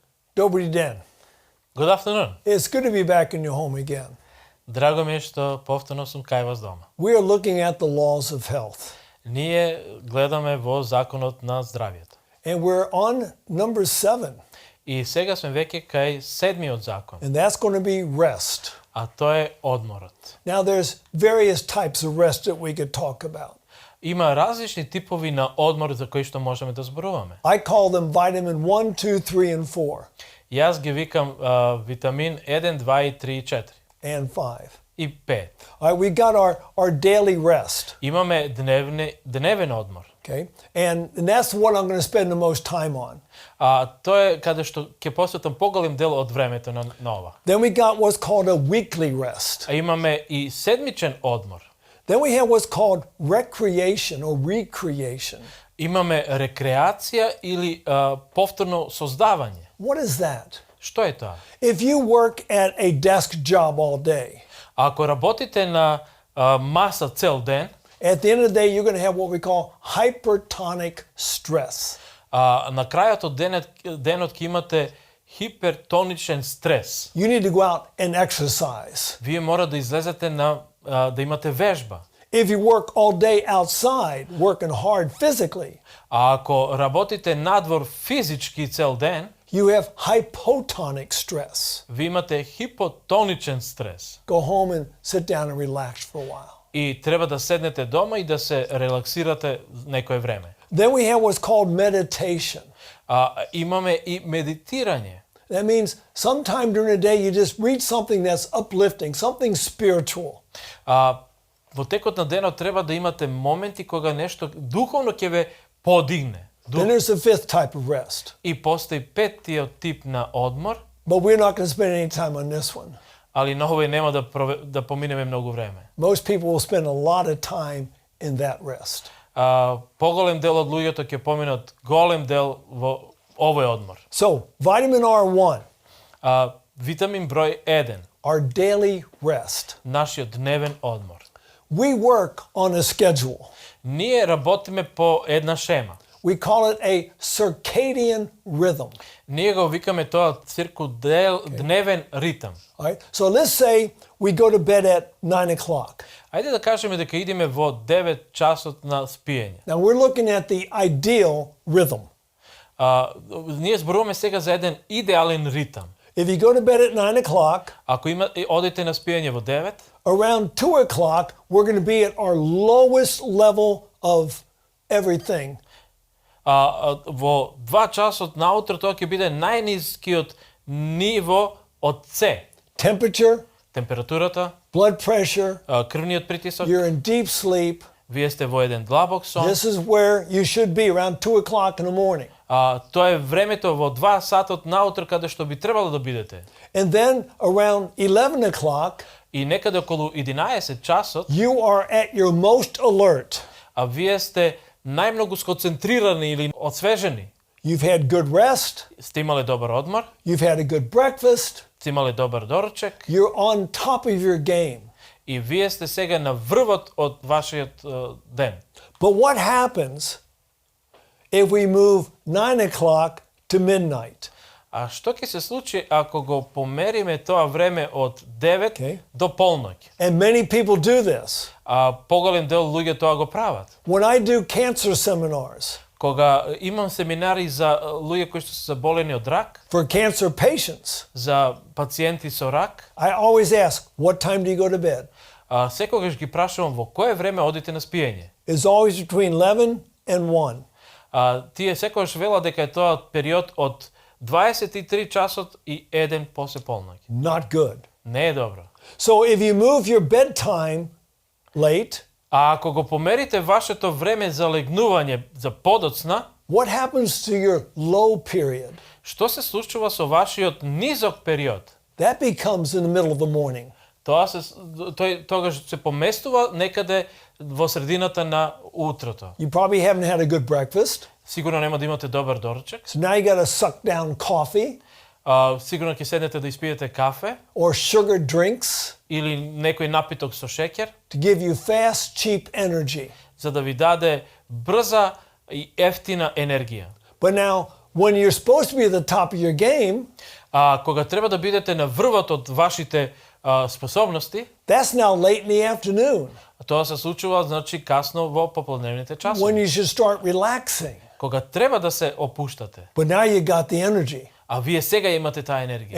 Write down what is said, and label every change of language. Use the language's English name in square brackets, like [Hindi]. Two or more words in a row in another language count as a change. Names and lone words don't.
[Macedonian] Добри ден. [English] Good afternoon. It's good to be back in your home again. [Macedonian] Драго ми е што повторно сум кај вас дома. [English] We are looking at the laws of health. [Macedonian] Ние гледаме во законот на здравјето. [English] And we're on number 7. [Macedonian] И сега сме веќе кај седмиот закон, [English] And that's going to be rest. [Macedonian] а тоа е одморот. [English] Now there's various types of rest that we could talk about. [Macedonian] Има различни типови на одмор за кои што можеме да зборуваме. [English] I call them vitamin 1, 2, 3, and 4, [Macedonian] Јас ги викам витамин 1, 2 и 3 и 4 [English] and 5. [Macedonian] и 5. [English] All right, we got our daily rest. [Macedonian] Имаме дневен одмор. [English] Okay, and that's what I'm going to spend the most time on. [Macedonian] Тоа е каде што ќе посветам поголем дел од времето на ова. [English] Then we got what's called a weekly rest. [Macedonian] А имаме и седмичен одмор. [English] Then we have what's called recreation or recreation. [Macedonian] Имаме рекреација или повторно создавање. [English] What is that? [Macedonian] Што е тоа? [English] If you work at a desk job all day, [Macedonian] Ако работите на маса цел ден, [English] at the end of the day, you're going to have what we call hypertonic stress. [Macedonian] на крајот од денот ќе имате хипертоничен стрес. [English] You need to go out and exercise. [Macedonian] Вие мора да излезете да имате вежба. [English] If you work all day outside, working hard physically, [Macedonian] А ако работите надвор физички цел ден, [English] you have hypotonic stress. [Macedonian] ви имате хипотоничен стрес. [English] Go home and sit down and relax for a while. [Macedonian] И треба да седнете дома и да се релаксирате некое време. [English] Then we have what's called meditation. [Macedonian] Имаме и медитирање. [English] That means sometime during the day you just read something that's uplifting, something spiritual. [Macedonian] Во текот на денот треба да имате моменти кога нешто духовно ќе ве подигне. [English] Then there's the fifth type of rest. [Macedonian] И постои петтиот тип на одмор, [English] But we're not going to spend any time on this one. [Macedonian] али на овој нема да поминеме многу време. [English] Most people will spend a lot of time in that rest. [Macedonian] Поголем дел од луѓето ќе поминат голем дел во овој одмор. [English] So, vitamin R1, [Macedonian] Витамин број 1, [English] our daily rest. [Macedonian] нашиот дневен одмор. [English] We work on a schedule. [Macedonian] Ние работиме по една шема. [English] We call it a circadian rhythm. [Macedonian] Ние го викаме тоа дневен ритам. [English] All right? So let's say we go to bed at 9 o'clock. [Macedonian] Ајде да кажеме дека идеме во 9 часот на спиење. [English] Now we're looking at the ideal rhythm. [Macedonian] Ние зборуваме сега за еден идеален ритам. [English] If you go to bed at 9 o'clock, [Macedonian] Ако одите на спиење во 9, [English] around 2 o'clock, we're going to be at our lowest level of everything. [Macedonian] Во 2 часот наутро тоа ќе биде најнискиот ниво од С. [English] Temperature, [Macedonian] Температурата, [English] blood pressure, [Macedonian] крвниот притисок, [English] you're in deep sleep. [Macedonian] вие сте во еден длабок сон. [English] This is where you should be, around 2 o'clock in the morning. [Macedonian] Тоа е времето во 2 сатот наутро каде што би требало да бидете. [English] And then around 11 o'clock, [Macedonian] И некаде околу 11 часот, [English] you are at your most alert. [Macedonian] а вие сте најмногу сконцентрирани или освежени. [English] You've had good rest, [Macedonian] Сте имале добар одмор, [English] you've had a good breakfast, [Macedonian] сте имале добар доручек [English] you're on top of your game. [Macedonian] и вие сте сега на врвот од вашиот ден. [English] But what happens if we move 9 o'clock to midnight? [Macedonian] А што ќе се случи ако го помериме тоа време од 9 до полноќ? [English] And many people do this. [Macedonian] Поголем дел луѓе тоа го прават. [English] When I do cancer seminars [Macedonian] Кога имам семинари за луѓе кои што се заболени од рак, [English] for cancer patients, [Macedonian] за пациенти со рак, [English] I always ask, what time do you go to bed? [Macedonian] секогаш ги прашувам во кое време одите на спиење. [English] It's always between 11 and 1. [Macedonian] Тие секогаш велат дека е тоа период од 23 часот и 1 после полноќ. [English] Not good. [Macedonian] Не е добро. [English] So if you move your bedtime late, [Macedonian] А ако го померите вашето време за легнување за подоцна, [English] what happens to your low period? [Macedonian] што се случува со вашиот низок период? [English] That becomes in the middle of the morning. [Macedonian] Тој тогаш се поместува некаде во средината на утрото. [English] You probably haven't had a good breakfast. [Macedonian] Сигурно нема да имате добар доручек. [English] So now you got to suck down coffee [Macedonian] Сигурно ќе седнете да испиете кафе [English] or sugar drinks [Macedonian] или некој напиток со шеќер [English] to give you fast, cheap energy. [Macedonian] за да ви даде брза и ефтина енергија. [English] But now, when you're supposed to be at the top of your game, [Macedonian] кога треба да бидете на врвот од вашите способности, [English] that's now late in the afternoon [Macedonian] тоа се случува значи касно во попладневните [English] when [Macedonian] часови, [English] you should start relaxing. [Macedonian] кога треба да се опуштате. [English] But now you got the energy [Macedonian] А вие сега имате таа енергија